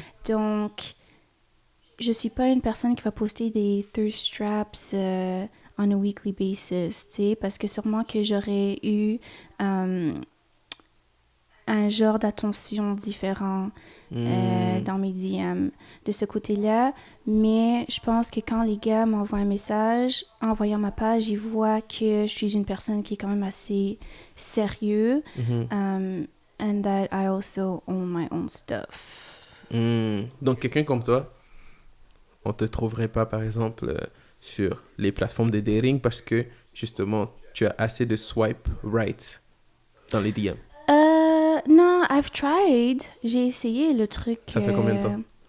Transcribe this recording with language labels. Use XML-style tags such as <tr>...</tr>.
<fr>Donc, je suis pas une personne qui va poster des</fr> <en>thirst traps on a weekly basis,</en> <fr>tu sais, parce que sûrement que j'aurais eu un genre d'attention différent dans mes DM de ce côté-là. Mais je pense que quand les gars m'envoient un message, en voyant ma page, ils voient que je suis une personne qui est quand même assez sérieuse.</fr> <en>And that I also own my own stuff.</en> <fr>Donc, quelqu'un comme toi, on te trouverait pas, par exemple, sur les plateformes de dating parce que, justement, tu as assez de swipe right dans les DM? Non,</fr> <en>I've tried.</en> <fr>J'ai essayé le truc... Ça fait combien de temps?</fr>